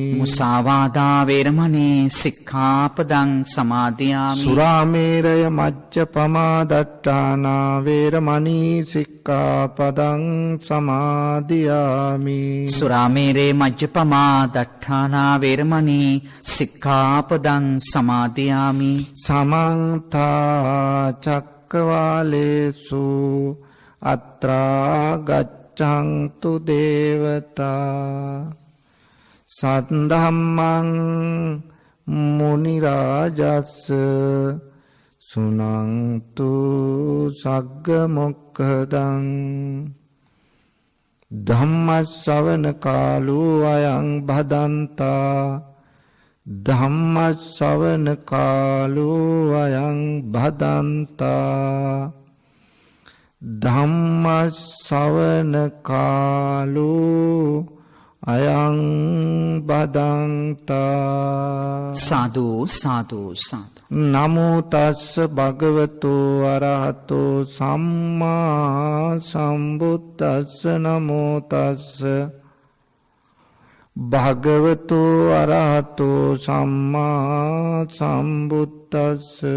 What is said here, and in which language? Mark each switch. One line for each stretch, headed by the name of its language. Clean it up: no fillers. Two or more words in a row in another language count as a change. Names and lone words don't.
Pali: මුසාවාදා වේරමණී සික්ඛාපදං සමාදියාමි. සුරාමේරය මජ්ජපමා දට්ඨානා වේරමණී සික්ඛාපදං සමාදියාමි. සුරාමේරේ මජ්ජපමා දට්ඨානා වේරමණී සික්ඛාපදං සමාදියාමි. සමන්ත චක්කවාලේසු අත්‍රා ගච්ඡන්තු දේවතා සද්ධම්මං මුනි රාජස් සුනන්තු සග්ග මොක්ඛදං ධම්ම ශ්‍රවණ කාලෝ අයං භදන්තා ධම්ම ශ්‍රවණ කාලෝ අයං භදන්තා ධම්ම ශ්‍රවණ කාලෝ අයං බදන්තා. සාදු සාදු සාදු. නමෝ තස්ස භගවතු අරහතෝ සම්මා සම්බුද්දස්ස. නමෝ තස්ස භගවතු අරහතෝ සම්මා සම්බුද්දස්ස.